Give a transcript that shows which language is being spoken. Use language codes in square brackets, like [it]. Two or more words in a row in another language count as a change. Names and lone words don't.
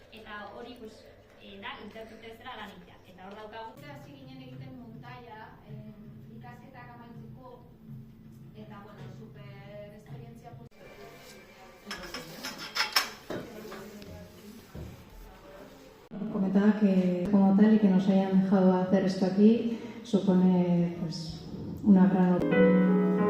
[eu] eta hori da interprete bezala lan egitea. Eta hor daukagu. Hasi ginen egiten montaia, ikasketak amaitzeko, eta, super esperientzia [es] Comentaba que como tal y que nos hayan dejado hacer esto aquí supone pues una gran